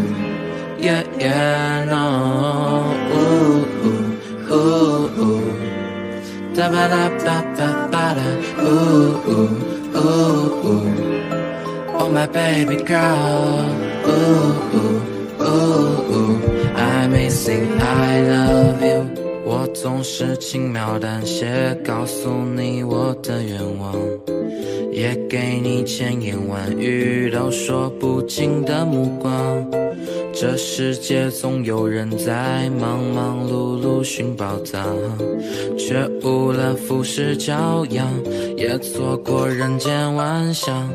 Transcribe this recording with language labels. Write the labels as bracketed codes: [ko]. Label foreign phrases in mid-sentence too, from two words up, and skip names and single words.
[en] Yeah, yeah, no. Ooh, ooh, ooh, ooh. Da ba da ba ba ba da. Ooh, ooh, ooh, ooh. Oh my baby girl. Ooh, ooh, ooh, ooh. I may sing I love you. [zh] 我总是轻描淡写告诉你我的愿望，也给你千言万语都说不尽的目光。这世界总有人在忙忙碌碌寻宝藏，却误了浮世骄阳，也错过人间万象。